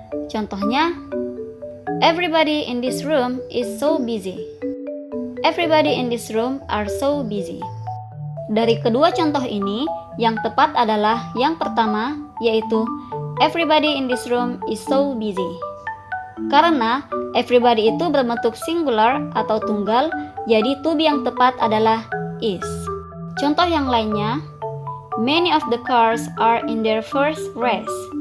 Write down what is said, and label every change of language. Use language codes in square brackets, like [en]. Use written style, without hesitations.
[id] Contohnya, [en] everybody in this room is so busy. Everybody in this room are so busy. [id] Dari kedua contoh ini, yang tepat adalah yang pertama, yaitu [en] everybody in this room is so busy. [id] Karena everybody itu berbentuk singular atau tunggal, jadi to be yang tepat adalah is. Contoh yang lainnya, [en] many of the cars are in their first race.